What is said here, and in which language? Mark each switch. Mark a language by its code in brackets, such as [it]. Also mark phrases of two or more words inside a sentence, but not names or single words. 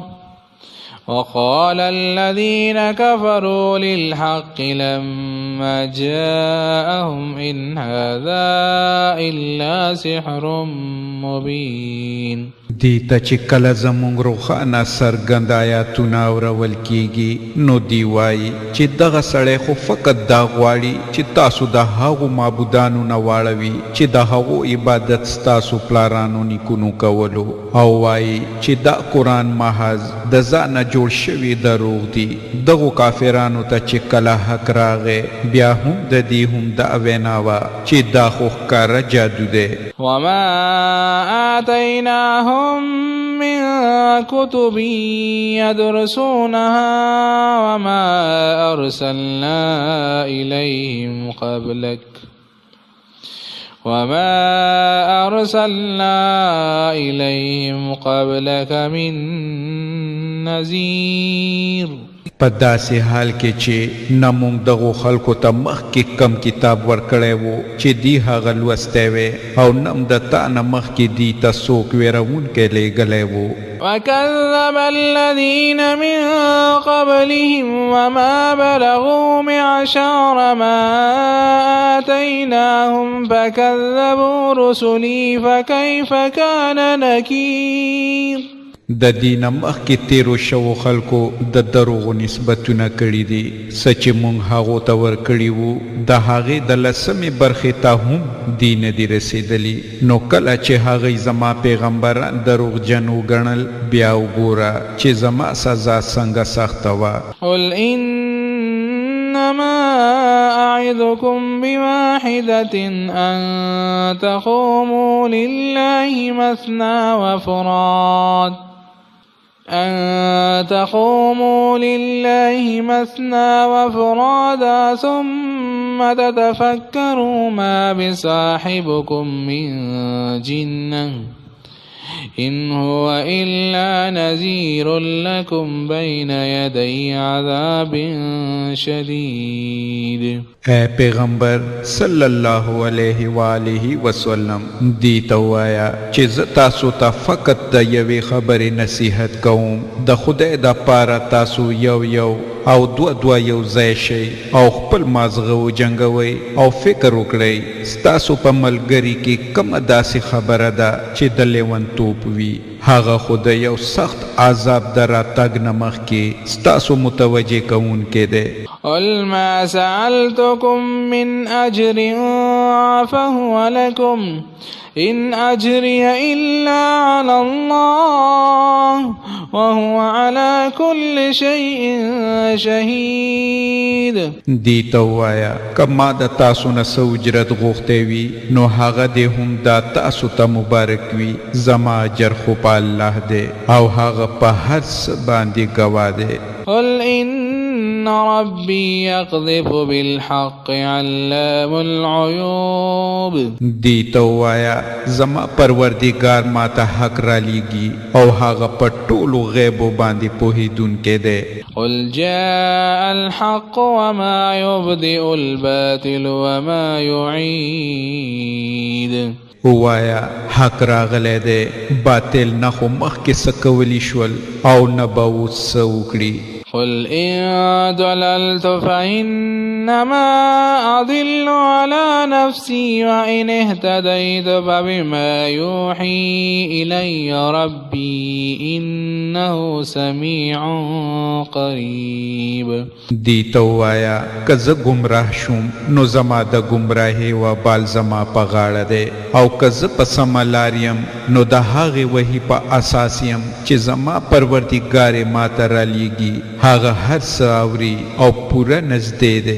[ar] وقال الذين كفروا للحق لما جاءهم إن هذا إلا سحر مبين. [ps] دیتا چې کله زمونږ روښانه څرګند آیاتونه اورول کیږي نو دی وایي چې دغه سړی خو فقط دا غواړي چې تاسو د هغو معبودانو نه واړوي چې د هغو عبادت ستاسو پلارانو نیکونو کولو، او وایي چې دا قرآن محض د ځانه جوړ شوي دروغ دي. دغو کافرانو ته چې کله حق راغی بیا هم د دې هم دا وینا وه چې دا خو ښکاره جادو دی. [ar] وما آتيناهم من كتب يدرسونها وما أرسلنا إليهم قبلك من نذير. [ps] په داسې حال کې چې نه موږ دغو خلکو ته مخکې کم کتاب ورکړی و چې دی هغه لوستی وی، او نه هم د تا نه مخکې دی ته څوک ویرونکی لیږلی و. [ar] وكذب الذين من قبلهم وما بلغوا معشار ما آتيناهم فكذبوا رسلي فكيف كان نكير. [ps] د دین مخکې تیرو شوو خلکو د دروغو نسبتونه کړي دي، څه چې مونږ هغو ته ورکړي وو د هغې د 10مې برخې ته هم دی نه دي رسېدلي. نو کله چې هغوی زما پیغمبران دروغجن وګڼل بیا وګوره چې زما سزا څنګه سخته وه. [ar] قل إنما أعظكم بواحدة أن تقوموا لله مثنى وفرادا ثم تتفكروا ما بصاحبكم من جنة إن هو إلا نذير لكم بين يدي عذاب شديد. [ps] اے پیغمبر [ar] صلی الله علیه و آله وسلم [ps] دی ته وایا چې زه تاسو ته فقط د یوې خبرې نصیحت کوم، د خدای د پاره تاسو یو او دوه یو ځای شئ او خپل مازغه وجنګوئ او فکر وکړئ ستاسو په ملګري کې کومه داسې خبره ده چې د لیونتوب وي، هغه خو د یو سخت عذاب د راتګ نه مخکې ستاسو متوجه کوونکی دی. [ar] قل ما سألتكم من أجر فهو لكم إن أجري إلا على الله وهو على كل شيء شهيد. [ps] دی ته وایا که ما د تاسو نه څه اجرت غوښتی وي نو هغه دې هم دا تاسو ته مبارک وي، زما اجر خو په الله دی او هغه په هر څه باندې ګواه دی. [ar] قل إن ربي يقذف بالحق علام العيوب. [ps] دی ته وایا زما پروردگار ما ته حق را لیږي او هغه په ټولو غیبو باندې پوهېدونکی دی. [ar] قل جاء الحق وما يبدئ الباطل وما يعيد. [ps] وایا حق راغلی دی، باطل نه خو مخکې څه کولی شول او نه به اوس څه وکړي. [ar] قل إن ضللت فإنما أضل على نفسي وإن اهتديت فبما يوحي إلي ربي إنه سميع قريب. [ps] دی ته وایا که زه ګمراه شوم نو زما د ګمراهۍ وبال زما په غاړه دی، او که زه په سمه لار یم نو د هغې وحي په اساس یم چې زما پروردګار یې ما ته رالیږي، هغه هر څه اوري او پوره نږدې دی.